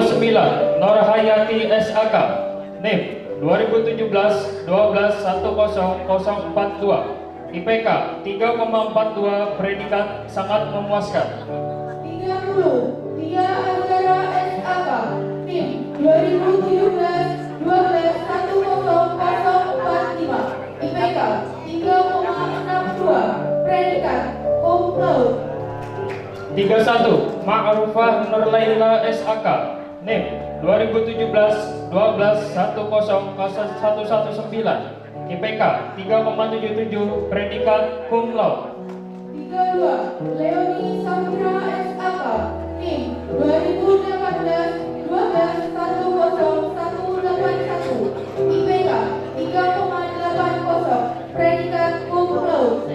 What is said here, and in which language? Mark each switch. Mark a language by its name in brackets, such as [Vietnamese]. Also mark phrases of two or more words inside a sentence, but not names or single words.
[Indonesian] Norhayati SAK, NIM 2017-12-10042, IPK 3,42, predikat sangat memuaskan. 30. Tia Azhara SAK, NIM 2017-12-10045, IPK 3,62, predikat [Latin] cum laude. [Indonesian] 31. Ma'rufah Nurlaila SAK, NIM 2017-12-10019, IPK 3,77, predikat [Latin] cum laude. [Indonesian] 32. Leoni Safira SAK, NIM 2018-12-10181, IPK 3,80, predikat [Latin] cum laude.